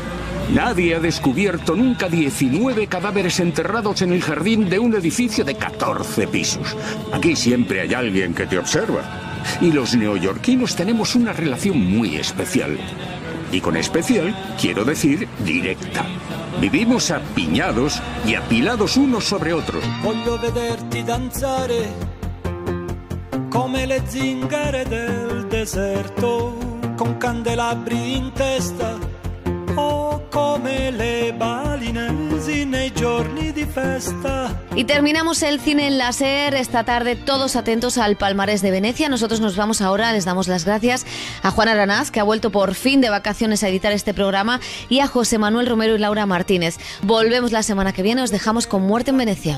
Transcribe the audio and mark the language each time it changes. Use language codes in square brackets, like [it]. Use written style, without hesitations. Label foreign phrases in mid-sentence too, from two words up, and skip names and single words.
[es] Nadie ha descubierto nunca 19 cadáveres enterrados en el jardín de un edificio de 14 pisos. Aquí siempre hay alguien que te observa. Y los neoyorquinos tenemos una relación muy especial. Y con especial quiero decir directa. Vivimos apiñados y apilados unos sobre otros. [it] Voglio vederti danzare come le zingare del deserto, con candelabri in testa o come le balinesi nei giorni di festa. [es] Y terminamos el cine en la SER esta tarde, todos atentos al palmarés de Venecia. Nosotros nos vamos ahora, les damos las gracias a Juan Aranaz, que ha vuelto por fin de vacaciones a editar este programa, y a José Manuel Romero y Laura Martínez. Volvemos la semana que viene, os dejamos con Muerte en Venecia.